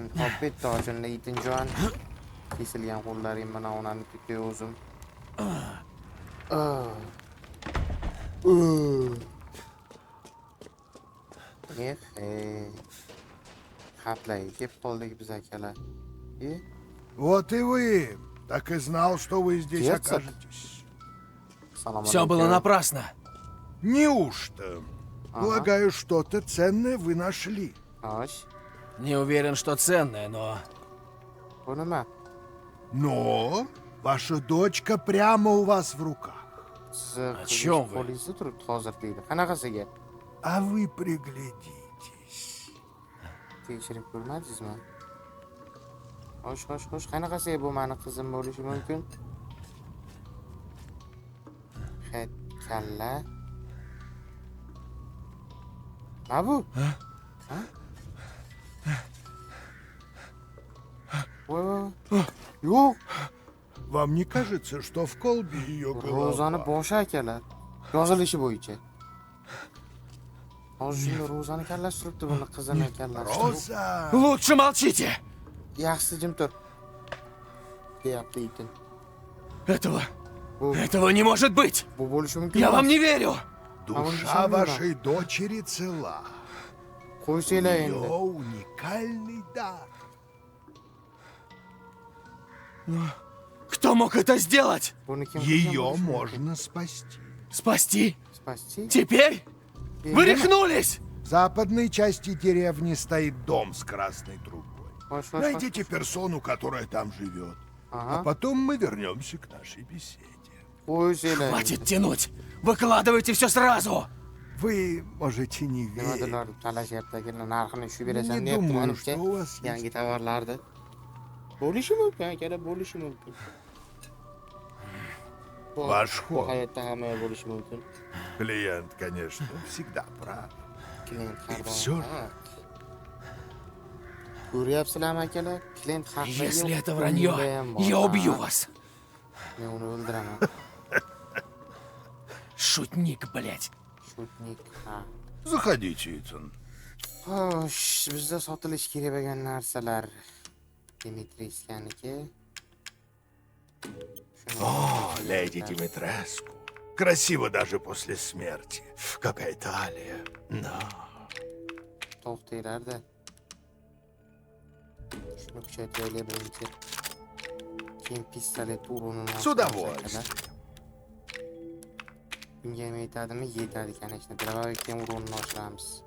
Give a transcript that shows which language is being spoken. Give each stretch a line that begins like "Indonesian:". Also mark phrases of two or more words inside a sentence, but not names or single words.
Uzbek: Hop, bitta ochindi Yetinjon. Kesilgan qo'llarim bilan onani tutib o'zim. Xatlarga kelib qoldik biz akalar.
Russian: Вот и вы. Так и знал, что вы здесь Герцог? окажетесь. Все было напрасно. Неужто? Полагаю, что-то ценное вы нашли.
Uzbek: Xo'sh,
Russian: Не уверен, что ценное, но...
Uzbek: bu nima?
Russian: Но ваша дочка прямо у вас в руках.
Uzbek: Sizni
Russian: чем вы?
Uzbek: qo'lingizda turibdi hozir deydi. Qanaqasiga?
Russian: А вы приглядитесь.
Uzbek: Tekshirib ko'rmadingizmi? Xo'sh. Qanaqasiga bu meni qizim bo'lishi mumkin? Xet kalla. Nima bu? Ha? Voy. Yo'q.
Russian: Вам не кажется, что в колбе ее
Uzbek: Ro'zani
Russian: голова?
Uzbek: boshi akalar. Yozilishi bo'yicha. Hozir shunda Ro'zani kallasi turibdi, buni qizini kallasi.
Russian: Роза! Лучше молчите!
Uzbek: Yaxshi jim tur. Deyapti itin.
Russian: Этого не может быть!
Uzbek: Bu bo'lishi mumkin.
Russian: Я
Uzbek: emas.
Russian: вам не верю! Душа вашей дочери цела.
Uzbek: Qo'ysanglar
Russian: Ее
Uzbek: endi.
Russian: уникальный дар. Кто мог это сделать?
Uzbek: Buni kim
Russian: Ее можно спасти. Спасти? Spasti. Теперь? Вы рехнулись! В западной части деревни стоит дом с красной трубой.
Uzbek: Xo'sh.
Russian: Найдите персону, которая там живет. А
Uzbek: Aha.
Russian: потом мы вернемся к нашей беседе.
Uzbek: Qo'ysanglar.
Russian: Хватит тянуть! Выкладывайте все сразу! Вы можете не верить.
Uzbek: Nimadirlar talashyapti akalar, narxini shu berasan
Russian: Не
Uzbek: deyapti
Russian: думаю,
Uzbek: menimcha.
Russian: что у вас есть.
Uzbek: Yangi tovarlarni. Bo'lishi mumkin akalar, bo'lishi mumkin.
Russian: Ваш
Uzbek: Bu
Russian: ход.
Uzbek: hayotda hamma bo'lishi mumkin.
Russian: Клиент, конечно, всегда прав.
Uzbek: Klient har
Russian: всё
Uzbek: doim haq. Ko'ryapsizlarmi akalar? Klient haqida
Russian: Если
Uzbek: yo'q,
Russian: это вранье,
Uzbek: unda ham bor.
Russian: я убью
Uzbek: Ha,
Russian: вас!
Uzbek: Men uni o'ldiraman.
Russian: Шутник, блядь!
Uzbek: Shutnik. Ha.
Russian: Заходите, Итан.
Uzbek: Xo'sh, bizda sotilish kerak bo'lgan narsalar. Dimitriyevskaniki.
Russian: О, леди Димитреску. Красиво даже после смерти. Какая талия. Да.
Uzbek: To'xtanglar-da. Shuni kuchaytiraylik birinchi. Keyin pistolet urinini
Russian: С удовольствием.
Uzbek: Bunga ham yetadimi? Yetadi ekan. Ishni dravavik ham urinini ochamiz.